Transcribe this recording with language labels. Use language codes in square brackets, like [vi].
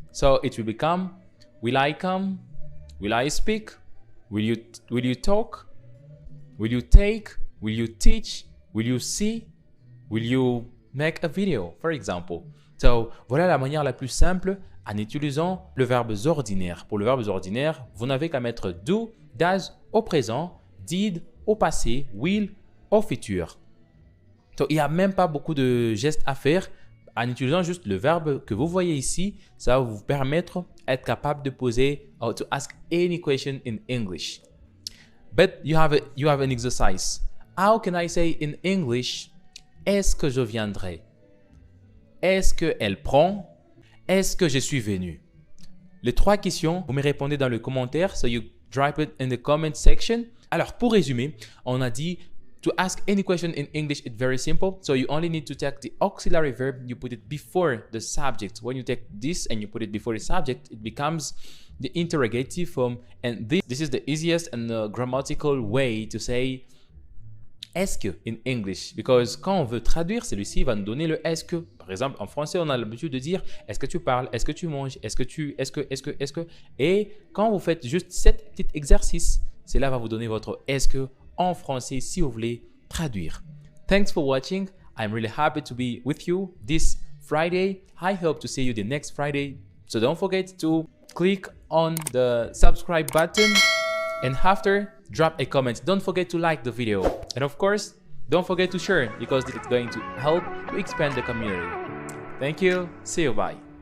[en] So it will become, will I come? Will I speak? Will you talk? Will you take? Will you teach? Will you see? Will you make a video, for example? [fr] So, voilà la manière la plus simple en utilisant le verbe ordinaire. Pour le verbe ordinaire, vous n'avez qu'à mettre do, does au présent, did au passé, will au futur. So, il n'y a même pas beaucoup de gestes à faire. En utilisant juste le verbe que vous voyez ici, ça va vous permettre d'être capable de poser or to ask any question in English. [en] But you have an exercise. How can I say in English, est-ce que je viendrai? [fr] Est-ce qu'elle prend? Est-ce que je suis venu? Les 3 questions, vous me répondez dans le commentaire. [en] So you drop it in the comment section. Alors, pour résumer, on a dit to ask any question in English, it's very simple. So you only need to take the auxiliary verb, you put it before the subject. When you take this and you put it before the subject, it becomes the interrogative form. And this is the easiest and grammatical way to say est-ce que in English, because quand on veut traduire, celui-ci va nous donner le est-ce que. [fr] Par exemple, en français, on a l'habitude de dire est-ce que tu parles, est-ce que tu manges, est-ce que. Et quand vous faites juste cet petit exercice, Cela va vous donner votre est-ce que en français si vous voulez traduire. [en] Thanks for watching. I'm really happy to be with you this Friday. I hope to see you the next Friday. So don't forget to click on the subscribe button and after drop a comment. Don't forget to like the video. And of course, don't forget to share because it's going to help to expand the community. Thank you. See you. Bye.